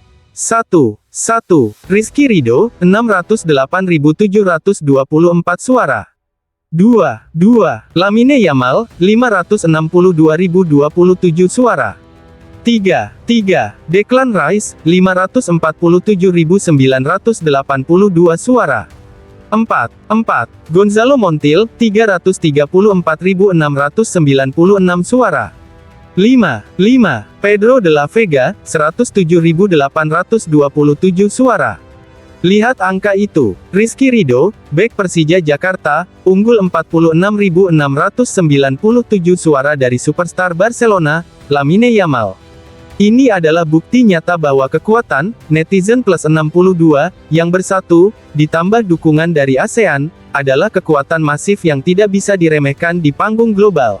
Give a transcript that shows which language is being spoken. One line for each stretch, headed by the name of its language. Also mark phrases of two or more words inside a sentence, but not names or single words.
Indonesian: 1. Rizky Ridho, 608.724 suara. 2. Lamine Yamal, 562.027 suara. 3. Declan Rice, 547.982 suara. 4. Gonzalo Montiel, 334.696 suara. 5. Pedro de la Vega, 107.827 suara. Lihat angka itu. Rizky Ridho, bek Persija Jakarta, unggul 46.697 suara dari superstar Barcelona, Lamine Yamal. Ini adalah bukti nyata bahwa kekuatan, netizen plus 62, yang bersatu, ditambah dukungan dari ASEAN, adalah kekuatan masif yang tidak bisa diremehkan di panggung global.